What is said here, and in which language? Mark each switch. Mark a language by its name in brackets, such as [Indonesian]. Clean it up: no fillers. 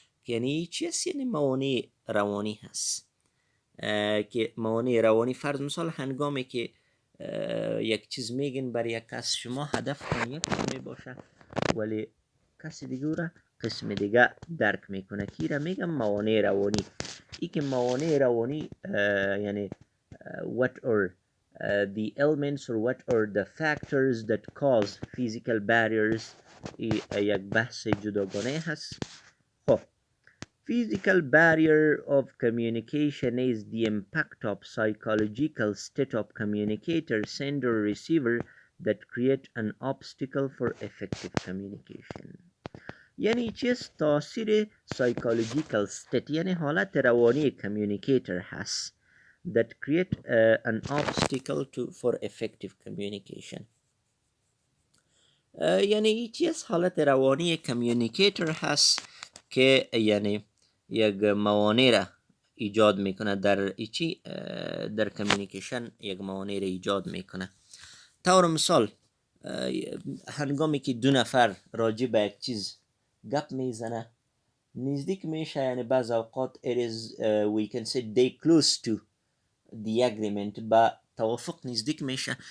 [Persian] یعنی چی است؟ یعنی موانع روانی هست که موانع روانی فرض مثال هنگامی که یک چیز میگین برای یک کس شما هدف کن یک چیز میباشه ولی کسی دیگه را قسم دیگه درک میکنه که را میگم موانع روانی. ای که موانع روانی یعنی [English] what are the elements or what are the factors that cause physical barriers [Persian] یک بحث جداگانه هست. [English] خب physical barrier of communication is the impact of psychological state of communicator, sender, receiver that create an obstacle for effective communication. [Persian] یعنی چیست؟ تاثیر [English] psychological state [Persian] یعنی حالت روانی [English] communicator هست that create an obstacle for effective communication. [Persian] یعنی چیست؟ حالت روانی communicator هست که یعنی یک موانع را ایجاد میکنه در ایچی در کمیونیکیشن یک موانع را ایجاد میکنه. طور مثال هنگامی که دو نفر راجع به یک چیز گپ میزنه نزدیک میشه، یعنی بعض اوقات [English] it is we can say they close to the agreement [Persian] با توافق نزدیک میشه.